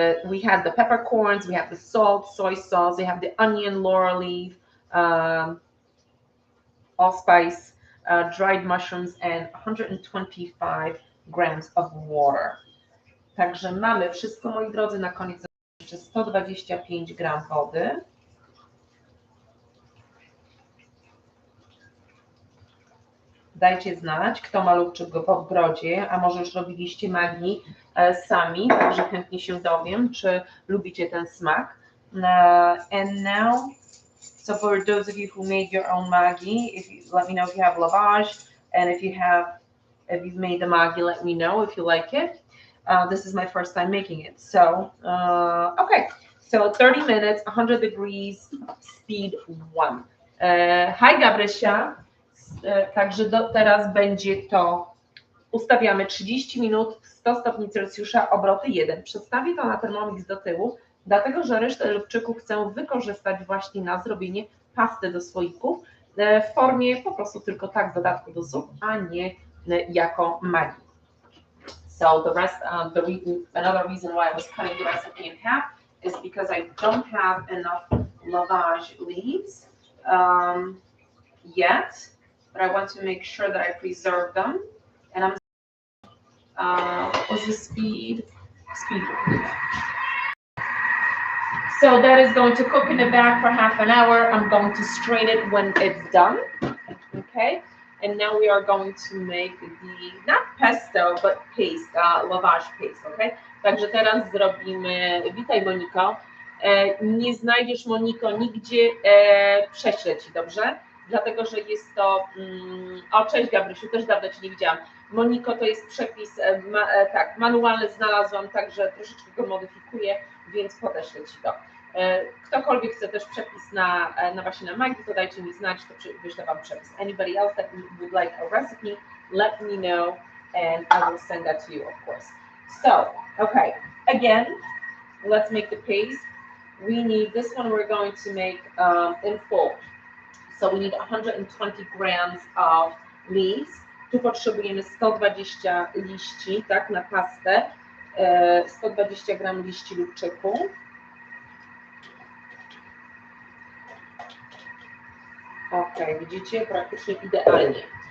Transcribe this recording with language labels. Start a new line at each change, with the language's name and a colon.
English: We have the peppercorns, we have the salt, soy sauce, we have the onion, laurel leaf, allspice, dried mushrooms, and 125 grams of water.
Polish: Także mamy wszystko, moi drodzy, na koniec jeszcze 125 gram wody. Dajcie znać, kto ma lubczyk go w ogrodzie, a może już robiliście Maggi sami, także chętnie się dowiem, czy lubicie ten smak.
English: And now, so for those of you who made your own Maggi, let me know if you have lavage, and if you've made the Maggi, let me know if you like it. This is my first time making it, so okay. So 30 minutes, 100 degrees, speed 1. Hi Gabrysia.
Polish: Także teraz będzie to, ustawiamy 30 minut, 100 stopni Celsjusza, obroty 1. Przedstawię to na Thermomix do tyłu, dlatego że resztę lubczyków chcę wykorzystać właśnie na zrobienie pasty do słoików w formie po prostu tylko tak w dodatku do zup, a nie jako Maggi.
English: So the rest, another reason why I was cutting the recipe in half is because I don't have enough lavage leaves yet. But I want to make sure that I preserve them. And what's the speed? Speed. So that is going to cook in the back for half an hour. I'm going to strain it when it's done. Okay. And now we are going to make the, not pesto, but paste, lavage paste. Okay.
Polish: Także teraz zrobimy, witaj Moniko. Nie znajdziesz, Moniko, nigdzie prześledź, dobrze? Dlatego, że jest to, o cześć Gabrysiu, też dawno Cię nie widziałam. Moniko, to jest przepis, tak, manualny znalazłam, także troszeczkę go modyfikuję, więc podeślę Ci to. Ktokolwiek chce też przepis na właśnie na Maggi, to dajcie mi znać, to wyślę Wam przepis.
English: Anybody else that would like a recipe, let me know and I will send that to you, of course. So, okay, again, let's make the paste. We need, this one we're going to make in full. So we need 120 grams of leaves.
Polish: Tu potrzebujemy 120 liści, tak, na pastę. 120 gram liści lubczyku. Ok, widzicie, praktycznie idealnie.